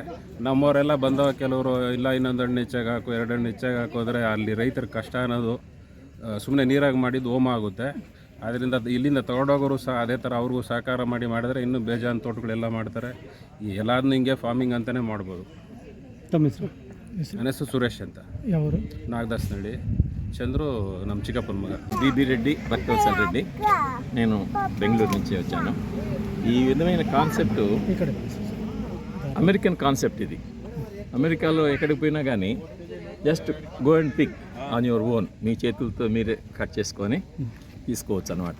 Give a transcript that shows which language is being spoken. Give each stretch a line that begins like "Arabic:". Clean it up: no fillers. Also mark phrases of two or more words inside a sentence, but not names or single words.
Kannada: ನಮ್ಮವರೆಲ್ಲ ಬಂದವ ಕೆಲವರು ಇಲ್ಲ ಇನ್ನೊಂದು ಹಣ್ಣು ಹೆಚ್ಚಾಗಿ ಹಾಕು, 2 ಹಣ್ಣು ಹೆಚ್ಚಾಗಿ ಹಾಕೋದ್ರೆ ಅಲ್ಲಿ ರೈತರ ಕಷ್ಟ ಅನ್ನೋದು ಸುಮ್ಮನೆ ನೀರಾಗಿ ಮಾಡಿದ್ದು ಹೋಮ ಆಗುತ್ತೆ. ಆದ್ದರಿಂದ ಇಲ್ಲಿಂದ ತೊಗೊಂಡೋಗೋರು ಸಹ ಅದೇ ಥರ ಅವ್ರಿಗೂ ಸಹಕಾರ ಮಾಡಿದ್ರೆ ಇನ್ನೂ ಬೇಜಾನ್ ತೋಟಗಳೆಲ್ಲ ಮಾಡ್ತಾರೆ. ಈ ಎಲ್ಲದನ್ನೂ ಹಿಂಗೆ ಫಾರ್ಮಿಂಗ್ ಅಂತಲೇ ಮಾಡ್ಬೋದು. ತಮ್ಮ ಹೆಸರು? ನನ್ನ ಹೆಸರು సురేష్ ಅಂತ, ಯಾವರು? నాగదాసనహಳ್ಳಿ. చంద్రు ನಮ್ಮ ಚಿಕ್ಕಪ್ಪನ ಮಗ. బీబీ రెడ్డి, భక్తవత్సల రెడ్డి.
Telugu: నేను బెంగళూరు నుంచి వచ్చాను. ఈ విధమైన కాన్సెప్ట్
English: American concept.
Telugu: ఇది అమెరికాలో ఎక్కడికి పోయినా కానీ
English: just go and pick on your own,
Telugu: మీ చేతులతో మీరే కట్ చేసుకొని తీసుకోవచ్చు అనమాట.